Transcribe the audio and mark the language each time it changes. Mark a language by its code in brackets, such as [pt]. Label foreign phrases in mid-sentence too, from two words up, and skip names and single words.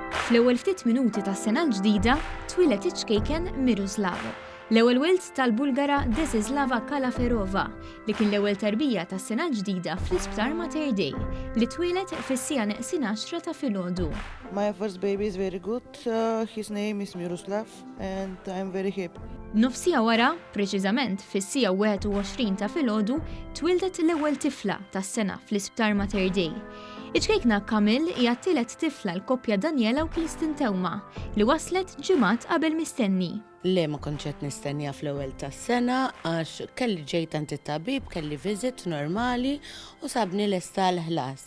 [mt] Fl-ewwel ftit minuti tas-sena l-ġdida twilet iċ-ċkejken Miroslav, l-ewwel wild tal-Bulgara Desislava Kalaferova li kien l-ewwel tarbija tas-sena l-ġdida fl-Isptar Mater Dei li twilet fis-sija neqsin 10 ta' filgħodu. [en] My first baby is very good. His name is Miroslav and I'm very happy. [mt] Nofsija wara, preċiżament fis-sija 21 ta' filgħodu, twildet l-ewwel tifla tas-sena fl-Isptar Mater Dei. Iċkejkna Kamil hija t-tielet tifla l-koppja Daniela u Kristin Tewma li waslet ġimgħat qabel mistenni. Le ma kontx qed nistennija fl-ewwel tas-sena għax kelli ġejt għand it-tabib, kelli viżit normali u sabni lesta l-ħlas.